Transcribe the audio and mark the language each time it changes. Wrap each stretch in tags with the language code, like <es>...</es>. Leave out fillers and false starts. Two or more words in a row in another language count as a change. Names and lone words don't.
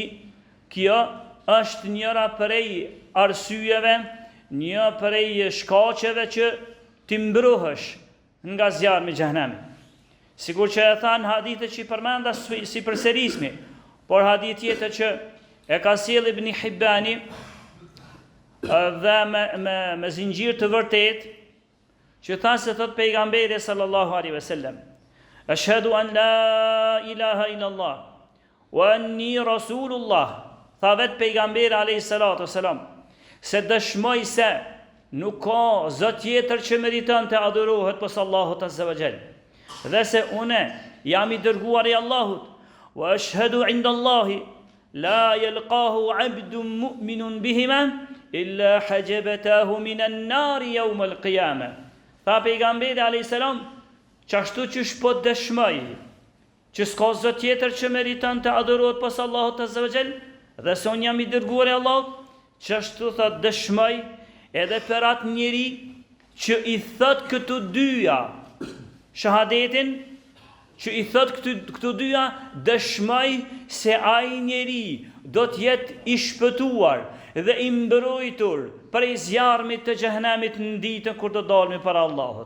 <sq>Kjo është njëra prej arsyeve, një prej shkaqeve që ti mbrohesh nga zjarmi i xhehenemit. Sigur që e thanë hadithet që i përmenda si përsërismi, por hadith tjetër që e ka sjell Ibn Hibbani dhe me zinxhir të vërtet, që tha se thot pejgamberi</sq> <ar>صلى الله عليه وسلم: أشهد أن لا إله إلا الله وأني رسول الله.</ar> <sq>Tha vet pejgamberi</sq> <ar>عليه الصلاة والسلام</ar> <sq>se dëshmoj se nuk ka zot tjetër që meriton të adhurohet posa Allahut</sq> <ar>عز وجل,</ar> <sq>dhe se une jam i dërguar i Allahut.</sq> <ar>وأشهد عند الله لا يلقاه عبد مؤمن بهما إلا حجبته من النار يوم القيامة.</ar> <sq>Tha pejgamberi</sq> <ar>عليه السلام,</ar> <sq>çashtu që po dëshmoj që s'ka zot tjetër që meriton të adhurohet posa Allahut</sq> <ar>عز وجل,</ar> <sq>dhe se unë jam i dërguar i Allahut, çashtu tha dëshmoj edhe për atë njeri që i thot këtu dyja, shahadetin, që i thot këtu dyja, dëshmoj se ai njeri do të jetë i shpëtuar dhe i mbrojtur prej zjarmit të xhehenemit në ditën kur do dalmi para Allahut.</sq>